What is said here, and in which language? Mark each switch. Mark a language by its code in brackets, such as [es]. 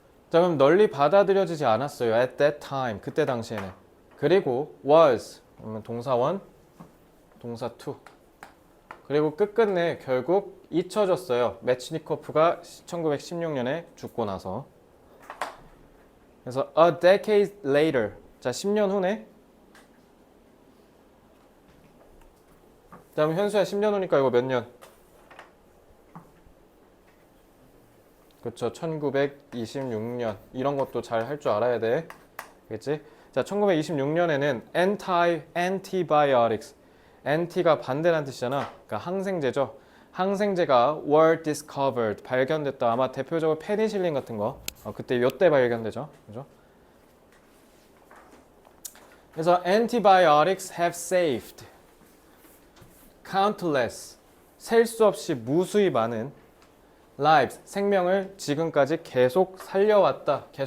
[ko] 자, 그럼 널리 받아들여지지 않았어요. [en] at that time. [ko] 그때 당시에는. 그리고 [en] was. [ko] 그러면 동사 1, 동사 2. 그리고 끝끝내 결국 잊혀졌어요. 매치니코프가 1916년에 죽고 나서. 그래서 [en] a decade later. [ko] 자, 10년 후네. 다음 현수야 10년 후니까 이거 몇 년? 그렇죠. 1926년. 이런 것도 잘 할 줄 알아야 돼. 그렇지? 자, 1926년에는 antibiotics. anti가 반대라는 뜻이잖아. 그러니까 항생제죠. 항생제가 [en] were discovered. [ko] 발견됐다. 아마 대표적으로 페니실린 같은 거. 그때 요때 발견되죠. 그죠? 그래서 [en] antibiotics have saved countless, [ko] 셀 수 없이 무수히 많은 lives, 생명을 지금까지 계속 살려왔다.